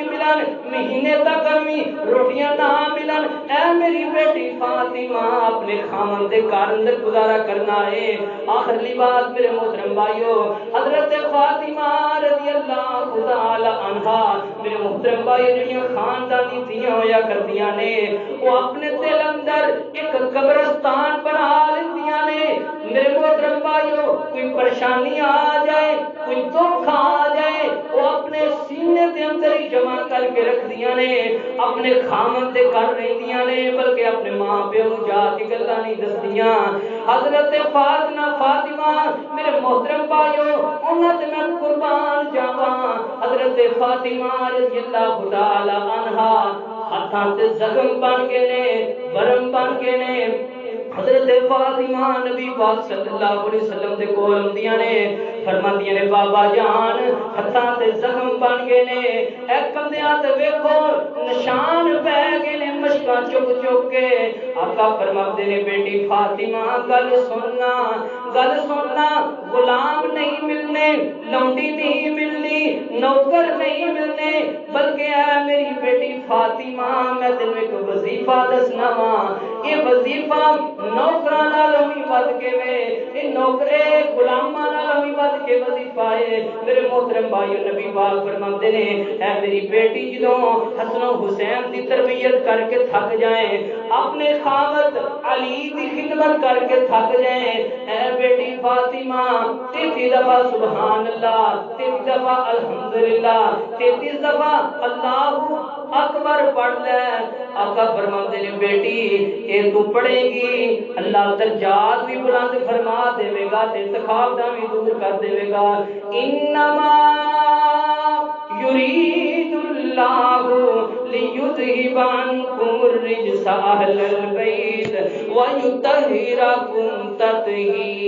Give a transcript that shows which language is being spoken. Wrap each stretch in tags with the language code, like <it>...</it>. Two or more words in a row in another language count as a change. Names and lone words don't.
<pa>ملن مہینے تک بھی روٹیاں نہ ملن اے میری بیٹی فاطمہ اپنے خامن دے گھر اندر گزارا کرنا ہے آخری بات میرے محترم بھائیو حضرت فاطمہ</pa> <ar>رضی اللہ تعالی عنہا</ar> <pa>میرے محترم بھائیو جڑیاں خاندانی دھیاں ہویا کردیاں نے وہ اپنے دل اندر ایک قبرستان بنا لیندیاں نے میرے محترم بھائیو کوئی پریشانی آ جائے کوئی دکھ آ جائے وہ اپنے سینے دے اندر ہی جمع کر کے رکھ دیاں نے اپنے خامن دے کر رہندیاں نے بلکہ اپنے ماں پیو جا کے گلاں نہیں دسدیاں حضرت فاطمہ میرے محترم بھائیو انہاں تے میں قربان جاواں حضرت فاطمہ</pa> <ar>رضی اللہ تعالی عنہا</ar> <pa>ہاتھاں تے زخم بن گئے نے برم بن گئے نے حضرت فاطمہ نبی پاک</pa> <ar>صلی اللہ علیہ وسلم</ar> <pa>دے کول ہوندیاں نے فرماندیاں نے بابا جان ہتھاں تے زخم بن گئے نے اے کندیاں تے ویکھو نشان پے گئے نے مشکاں چک چک کے آقا فرماندے نے بیٹی فاطمہ گل سننا غلام نہیں ملنے لونڈی نہیں ملنی نوکر نہیں ملنے بلکہ اے میری بیٹی فاطمہ میں تینوں ایک وظیفہ دسنا وا یہ وظیفہ نوکراں نالوں بھی ود کے وے یہ نوکرے غلاماں نالوں بھی ود کے وظیفہ ہے میرے محترم بھائیو نبی پاک فرماندے نے اے میری بیٹی جدوں حسن و حسین دی تربیت کر کے تھک جائیں اپنے خامد علی دی خدمت کر کے تھک جائیں اے بیٹی فاطمہ 33 دفعہ</pa> <ar>سبحان اللہ</ar> <pa>33 دفعہ الحمدللہ 33 دفعہ</pa> <ar>اللہ اکبر</ar> <pa>پڑھ لے آقا فرماندے نے بیٹی یہ تو پڑھے گی اللہ درجات بھی بلند فرما دے گا تے تکلیفاں بھی دور کر دے گا انما</pa> <ar>یرید اللہ لیذہب عنکم الرجس اہل البیت ویطہرکم تطہیرا</ar>